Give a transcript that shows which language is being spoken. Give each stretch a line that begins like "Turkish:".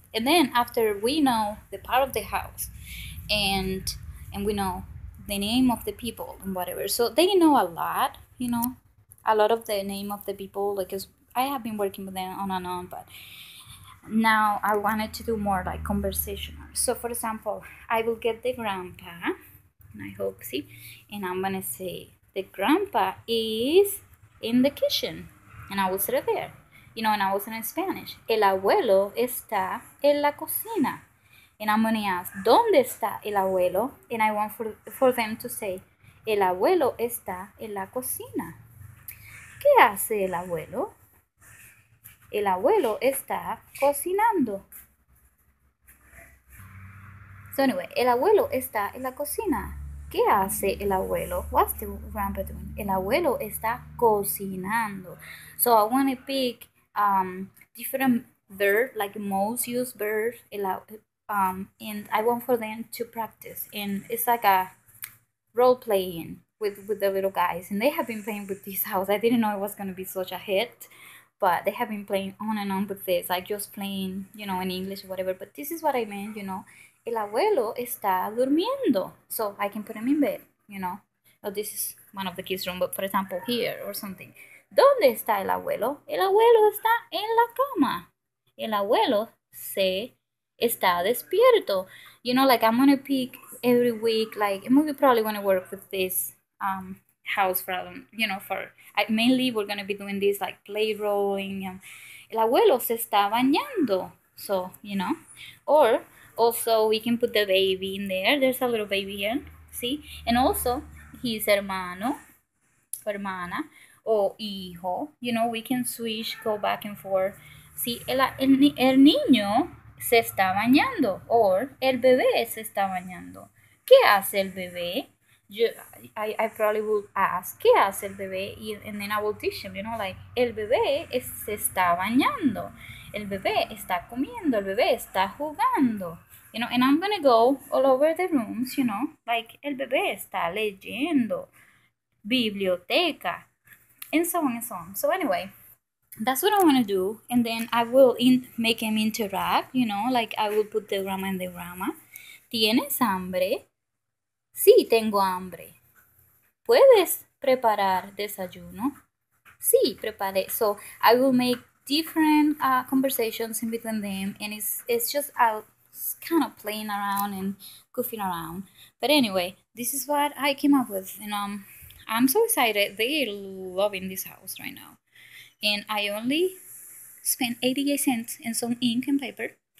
English: And then after we know the part of the house and we know the name of the people and whatever, so they know a lot, a lot of the name of the people, because I have been working with them on and on, but now I wanted to do more like conversational. So for example, I will get the grandpa, and I hope, see, and I'm gonna say the grandpa is in the kitchen, and I will sit there, and I will say in Spanish,
Spanish: el abuelo está en la cocina.
English: And I'm gonna ask,
Spanish: ¿dónde está el abuelo?
English: And I want for them to say,
Spanish: el abuelo está en la cocina. ¿Qué hace el abuelo? El abuelo está cocinando.
English: So anyway,
Spanish: el abuelo está en la cocina. ¿Qué hace el abuelo?
English: What's the grandpa doing?
Spanish: El abuelo está cocinando.
English: So I want to pick different verbs, like most used verbs, and I want for them to practice. And it's like a role playing with the little guys. And they have been playing with this house. I didn't know it was going to be such a hit, but they have been playing on and on with this, like just playing, in English or whatever. But this is what I meant,
Spanish: El abuelo está durmiendo.
English: So I can put him in bed, Oh, this is one of the kids' room, but for example, here or something.
Spanish: ¿Dónde está el abuelo? El abuelo está en la cama. El abuelo está despierto.
English: Like I'm gonna pick every week, like, and we probably want to work with this house problem, mainly we're going to be doing this like play rolling.
Spanish: El abuelo se está bañando.
English: So, or also we can put the baby in there. There's a little baby here, see? And also his
Spanish: hermano, hermana, o hijo,
English: we can switch, go back and forth.
Spanish: See, el niño se está bañando, or el bebé se está bañando. ¿Qué hace el bebé?
English: I probably would ask,
Spanish: ¿qué hace el bebé?
English: And then I will teach him, like,
Spanish: el bebé se está bañando, el bebé está comiendo, el bebé está jugando,
English: and I'm gonna go all over the rooms, like,
Spanish: el bebé está leyendo, biblioteca,
English: and so on and so on. So anyway, that's what I want to do. And then I will make him interact, like I will put the grandma and the grandma.
Spanish: ¿Tienes hambre? Sí, tengo hambre. ¿Puedes preparar desayuno? Sí, preparé.
English: So I will make different conversations in between them, and it's just kind of playing around and goofing around. But anyway, this is what I came up with, and I'm so excited. They're loving this house right now, and I only spent 88 cents and some ink and paper.